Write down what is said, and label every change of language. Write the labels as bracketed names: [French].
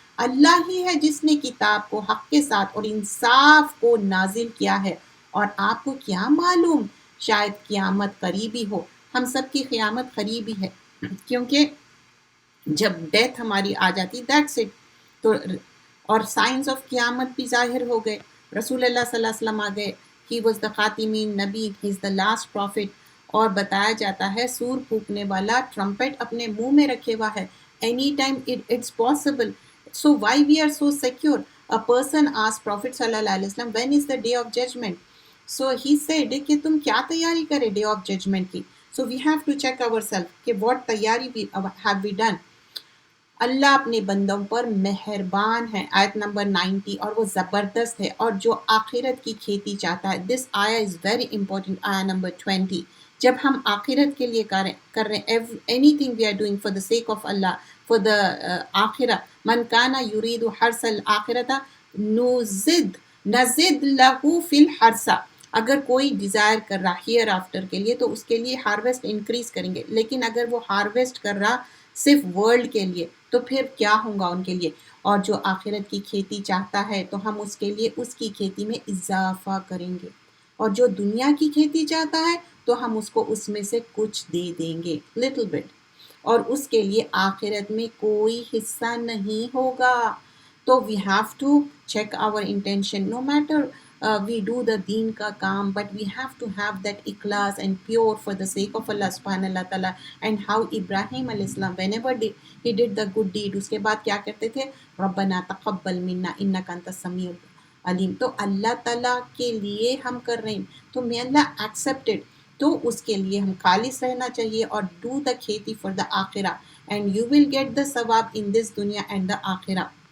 [Urdu] اللہ ہی ہے جس نے کتاب کو حق کے ساتھ اور انصاف کو نازل کیا ہے، اور آپ کو کیا معلوم شاید قیامت قریبی ہو. ہم سب کی قیامت قریبی ہے، کیونکہ جب ڈیتھ ہماری آ جاتی [English] That's it. [Urdu] تو اور سائنس آف قیامت بھی ظاہر ہو گئے. رسول اللہ صلی اللہ علیہ وسلم آ گئے. [English] He was the خاتمین نبی، he is the last prophet. [Urdu] اور بتایا جاتا ہے سور پھونکنے والا ٹرمپٹ اپنے منہ میں رکھے ہوا ہے. [English] Any time it's possible. So why we are so secure? A person asked Prophet صلی اللہ علیہ وسلم when is the day of judgment. So he said [Urdu] کہ تم کیا تیاری کرے [English] day of judgment [Urdu] کی. [English] So we have to check ourselves کہ what تیاری have we done. [Urdu] اللہ اپنے بندوں پر مہربان ہے. آیت نمبر 90. اور وہ زبردست ہے، اور جو آخرت کی کھیتی چاہتا ہے. [English] This آیا is very important. آیا number 20. [Urdu] جب ہم آخرت کے لیے کر رہے ہیں [English] Anything we are doing for the sake of اللہ، for the آخرہ. [Arabic] من کانا یرید حرث الآخرۃ نزد لہ فی الحرث. [Urdu] اگر کوئی ڈیزائر کر رہا ہیئر آفٹر کے لیے تو اس کے لیے ہارویسٹ انکریز کریں گے. لیکن اگر وہ ہارویسٹ کر رہا صرف ورلڈ کے لیے تو پھر کیا ہوگا ان کے لیے. اور جو آخرت کی کھیتی چاہتا ہے تو ہم اس کے لیے اس کی کھیتی میں اضافہ کریں گے، اور جو دنیا کی کھیتی چاہتا ہے تو ہم اس کو اس میں سے کچھ دے دیں گے، [English] Little bit. [Urdu] اور اس کے لیے آخرت میں کوئی حصہ نہیں ہوگا. [English] تو we have to check our intention. No matter we do the deen کا کام, but we have to have that ikhlas and pure for the sake of Allah subhanahu wa ta'ala. And how Ibrahim alayhi salam whenever he did the good deed, [Urdu] اس کے بعد کیا کرتے تھے؟ [Arabic] ربنا تقبل منا انک انت السمیع العلیم. [Urdu] تو اللہ تعالیٰ کے لیے ہم کر رہے ہیں تو [English] may Allah accept it. [Urdu] تو اس کے لیے ہم خالص رہنا چاہیے اور [English] do the کھیتی for the آخرہ, and you will get the ثواب in this دنیا and the آخرہ.